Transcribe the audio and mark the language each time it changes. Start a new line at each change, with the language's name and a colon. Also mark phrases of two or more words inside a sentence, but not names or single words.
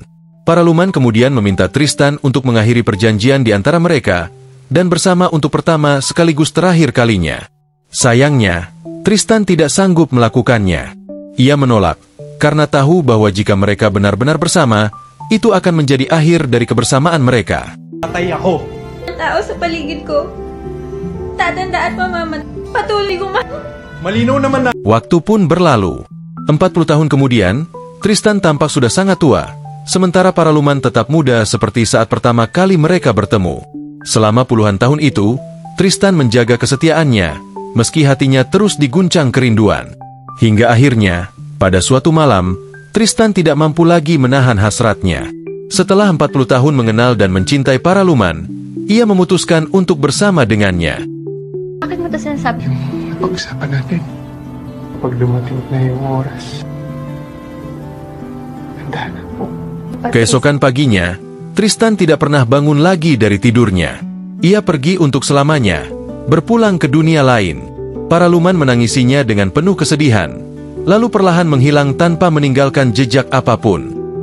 Indonesian: Paraluman kemudian meminta Tristan untuk mengakhiri perjanjian di antara mereka, dan bersama untuk pertama sekaligus terakhir kalinya. Sayangnya, Tristan tidak sanggup melakukannya. Ia menolak, karena tahu bahwa jika mereka benar-benar bersama, itu akan menjadi akhir dari kebersamaan mereka.
Filipino: Patay ako. Tao sa paligid ko. Tatandaan pa, Mama. Patuloy ko Malinaw naman na.
Indonesian: Waktu pun berlalu. 40 tahun kemudian, Tristan tampak sudah sangat tua, sementara Paraluman tetap muda seperti saat pertama kali mereka bertemu. Selama puluhan tahun itu, Tristan menjaga kesetiaannya, meski hatinya terus diguncang kerinduan. Hingga akhirnya, pada suatu malam, Tristan tidak mampu lagi menahan hasratnya. Setelah 40 tahun mengenal dan mencintai Paraluman, ia memutuskan untuk bersama dengannya.
Filipino: Bakit mo ito sinasabi? Pag-usapan natin. Kapag dumating na yung oras. Handa na po.
Indonesian: Keesokan paginya, Tristan tidak pernah bangun lagi dari tidurnya. Ia pergi untuk selamanya, berpulang ke dunia lain. Paraluman menangisinya dengan penuh kesedihan, lalu perlahan menghilang tanpa meninggalkan jejak apapun.